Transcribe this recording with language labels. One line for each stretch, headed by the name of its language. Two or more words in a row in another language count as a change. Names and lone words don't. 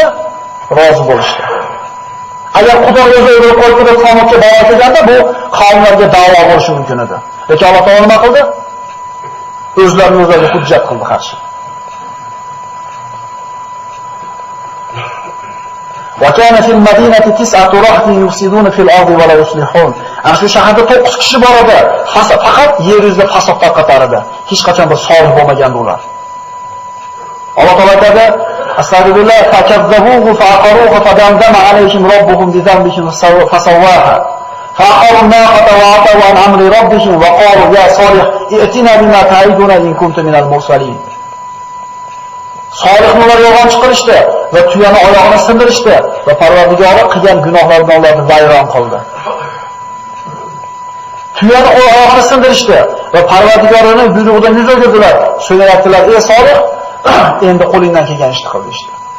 Uzbek: Rozi bo'lishdi. Agar Xudo o'zi o'ylab qo'yib Samudga balo kelganda bu qavmlarga da'vo bo'lishi mumkin edi. Lekin Alloh taolo nima qildi? O'zlarini o'zlariga hujjat qildi qarshi.
Arabic: وكان في المدينة تسعة رهط يفسدون في الأرض ولا يصلحون.
Uzbek: Ana shu shaharda 9 kishi bor edi. Faqat yer yuzida fasod tarqatar edi. Hech qachon bir solih bo'lmagandi ular. Alloh taolo aytadi:
Arabic: "أستغفر الله فكذبوه فعقروها فدمدم عليهم ربهم بذنبهم فسواها. فعقروا الناقة وعتوا عن أمر ربهم وقالوا يا صالح ائتنا بما تعدنا إن كنتم من المرسلين."
Uzbek: Solihlar yolg'on chiqarishdi va tuyani oyog'ini sindirishdi va Parvardigori qilgan gunohlaridan ularni vayron qildi. Tuyani oyog'ini sindirishdi va Parvardigorining buyrug'idan yuz o'girdilar. Shunga aytdilar: "Ey Solih, endi qo'lingdan kelgan ishni qil" deydi.